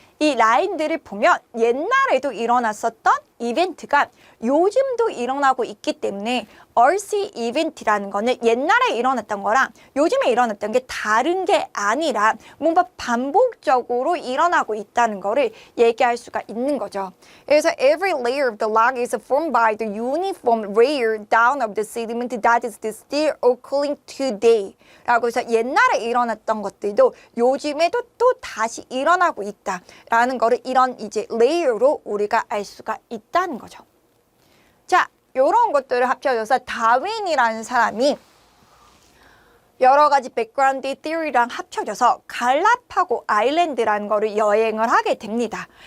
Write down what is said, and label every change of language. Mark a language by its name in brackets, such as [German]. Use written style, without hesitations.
[Korean] 이 라인들을 보면 옛날에도 일어났었던 이벤트가 요즘도 일어나고 있기 때문에 earth 이벤트라는 거는 옛날에 일어났던 거랑 요즘에 일어났던 게 다른 게 아니라 뭔가 반복적으로 일어나고 있다는 거를 얘기할 수가 있는 거죠. [English] 그래서 every layer of the rock is formed by the uniform layer down of the sediment that is still occurring today. [Korean] 라고 해서 옛날에 일어났던 것들도 요즘에도 또 다시 일어나고 있다라는 거를 이런 이제 레이어로 우리가 알 수가 있다는 거죠. 자, 이런 것들을 합쳐져서 다윈이라는 사람이 여러 가지 백그라운드 티어리랑 합쳐져서 갈라파고 아일랜드라는 거를 여행을 하게 됩니다.